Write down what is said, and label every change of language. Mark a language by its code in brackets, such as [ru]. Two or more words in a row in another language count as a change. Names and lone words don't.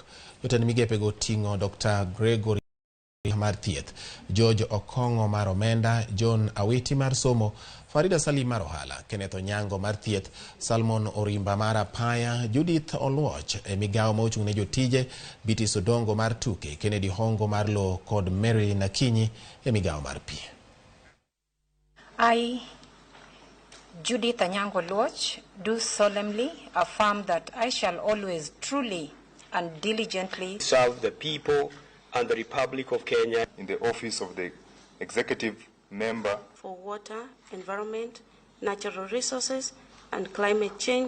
[luo] Jotend migepego ting'o Dr. Gregory mar thieth, George Okong'o mar omenda, John Awiti mar somo, Farida Salim mar ohala, Kenneth Onyango mar thieth, Salmon Orimba mar apaya, Judith Oluoch e migawo mochung' ne jotije, Biti Sodongo mar tuke, Kennedy Hongo mar lo kod Mary Nakinyi e migawo mar pi. [en] I, Judith Onyango Oluoch, do solemnly affirm that I shall always truly and diligently serve the people and the Republic of Kenya in the office of the Executive Member for Water, Environment, Natural Resources and Climate Change